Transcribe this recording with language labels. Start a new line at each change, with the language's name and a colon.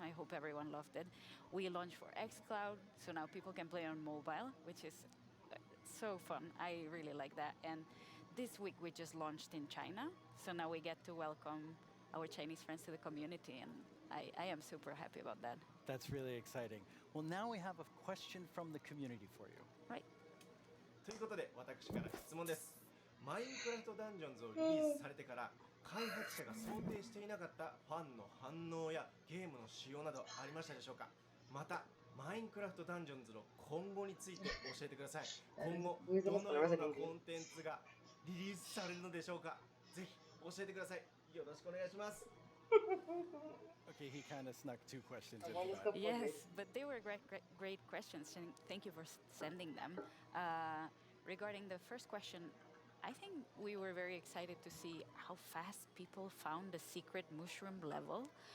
English: I hope everyone loved it. We launched for xCloud, so now people can play on mobile, which is so fun. I really like that. And this week we just launched in China, so now we get to welcome our Chinese friends to the community, and I am super happy about that. That's really exciting. Well, now we have a question from the community for you. Right.
Japanese: ということで、私から質問です。マインクラフトダンジョンズをリリースされてから開発者が想定していなかったファンの反応やゲームの仕様などありましたでしょうか。またマインクラフトダンジョンズの今後について教えてください。今後どのようなコンテンツがリリースされるのでしょうか。ぜひ教えてください。よろしくお願いします。
English: Okay, he kind of snuck two questions in that. Yes, but they were great questions, and thank you for sending them. Regarding the first question, I think we were very excited to see how fast people found the secret mushroom level.